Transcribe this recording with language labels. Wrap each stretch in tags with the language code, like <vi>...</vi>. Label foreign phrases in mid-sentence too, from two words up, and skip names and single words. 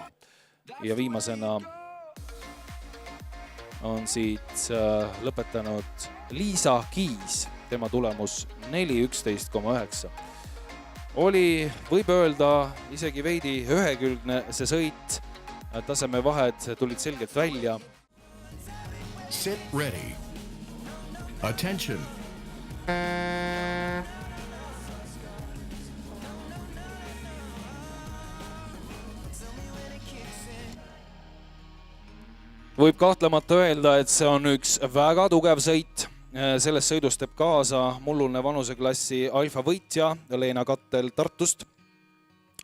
<et>Ja viimasena on siit lõpetanud Liisa Kiis, tema tulemus 4.11,9. Oli, võib öelda, isegi veidi ühekülgne see sõit, tasemevahed tulid selgelt välja.</et> <en>Sit ready. Attention.</en> <et>Võib kahtlemata öelda, et see on üks väga tugev sõit. Selles sõidus teeb kaasa mullune vanuseklassi alfa võitja Leena Kattel Tartust.</et>